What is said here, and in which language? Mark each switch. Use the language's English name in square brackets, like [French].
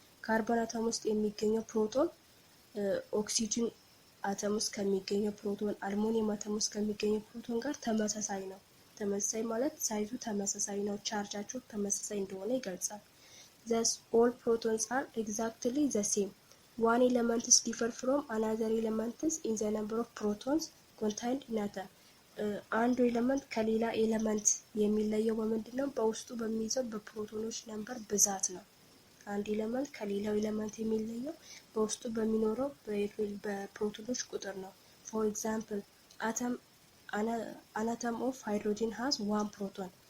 [Amharic] ካርቦን አተም ውስጥ የሚገኘው ፕሮቶን ኦክሲጅን አተም ውስጥ ከሚገኘው ፕሮቶን አልሙኒየም አተም ውስጥ ከሚገኘው ፕሮቶን ጋር ተመሳሳይ ነው። ተመሳሳይ ማለት ሳይዙ ተመሳሳይ ነው፣ ቻርጃቸው ተመሳሳይ እንደሆነ ይገልጻል። [English] thus all protons are exactly the same. one element is differ from another element in the number of protons contained in atom. [Amharic] አንዱ ኤሌመንት ከሌላ ኤሌመንት የሚለየው በምንድነው? በውስጡ በሚይዘው በፕሮቶኖች ነምበር ብዛት ነው። አንድ ኤሌመንት ከሌላው ኤሌመንት የሚለየው በውስጡ በሚኖረው በፕሮቶኖች ቁጥር ነው። [English] for example an atom of hydrogen has 1 proton.